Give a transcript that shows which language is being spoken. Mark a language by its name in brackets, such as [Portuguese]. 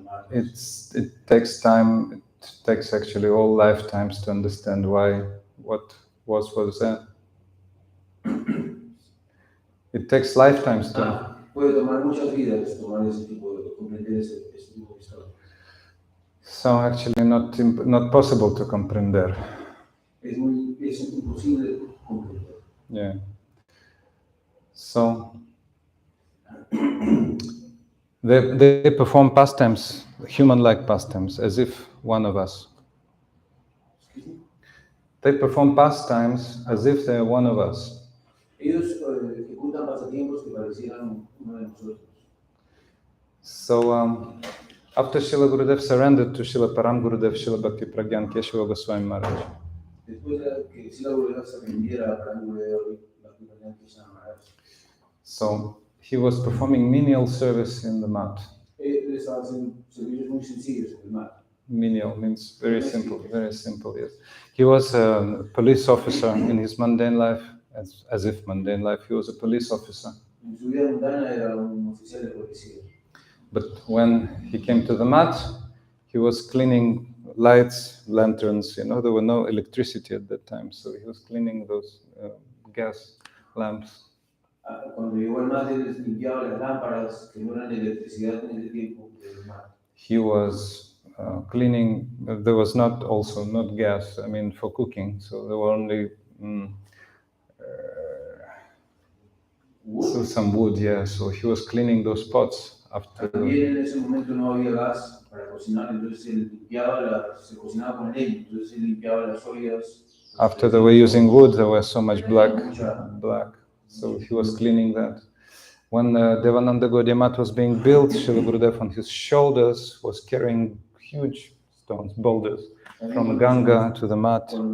[English] It takes time, it takes actually all lifetimes to understand why, what was there. It takes lifetimes to... [Spanish] Puede tomar muchas vidas tomar ese tipo de comprender ese tipo de historia. [English] So actually not possible to comprender. [Spanish] Es imposible comprender. [English] Yeah. So they perform pastimes, human-like pastimes, as if one of us. They perform pastimes as if they're one of us. [Spanish] Ellos ejecutan pasatiempos que parecieran uno de nosotros. [English] So after Srila Gurudev surrendered to Srila Param Gurudev, Srila Bhakti Pragyan Keshava Goswami Maharaj, [Spanish] Después de que Srila Gurudeva se rindiera a Param Gurudeva y Bhakti Pragyan Keshava Maharaj, [English] so he was performing menial service in the mat. [Spanish] él estaba haciendo servicios muy sencillos en el mar. [English] Menial means very simple, yes. He was a police officer in his mundane life, as if mundane life, he was a police officer. [Spanish] En su vida mundana era un oficial de policía. [English] But when he came to the mat, he was cleaning lights, lanterns, there were no electricity at that time, so he was cleaning those gas lamps. [Spanish] Cuando llegó al mar, él limpiaba las lámparas que no eran de electricidad en ese tiempo del mar. [English] He was cleaning, there was not gas, for cooking, so there were only some wood, yeah, so he was cleaning those pots. [Spanish] También en ese momento no había gas para cocinar, entonces se cocinaba con leña, entonces él limpiaba las ollas. [English] After they were using wood, there was so much black, so he was cleaning that. When Devananda Gaudiya Mat was being built, Srila Gurudev on his shoulders was carrying huge stones, boulders, from Ganga to the mat.